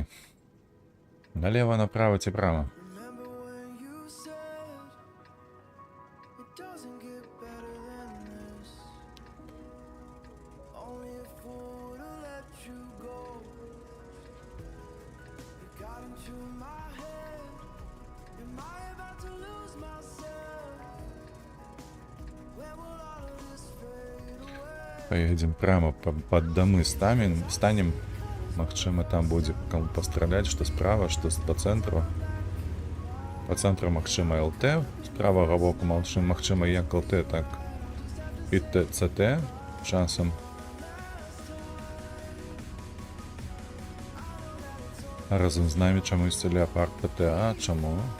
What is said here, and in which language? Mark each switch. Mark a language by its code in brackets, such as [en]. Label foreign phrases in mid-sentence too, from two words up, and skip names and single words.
[ru] Налево, направо [be] ці права? [en] Remember when you said it doesn't get better than this? Only a fool to let you go. You got into my head. Am I about to lose myself? When will all of this fade away? [ru] Поедем прямо под домы станем. [be] Магчыма, там будзе кому пастраляць, што справа, што по цэнтру. По цэнтру магчыма ЛТ, з правага боку магчыма як ЛТ, так і ЦТ часам. А разам з намі чамусьці Леопард ПТА, чаму?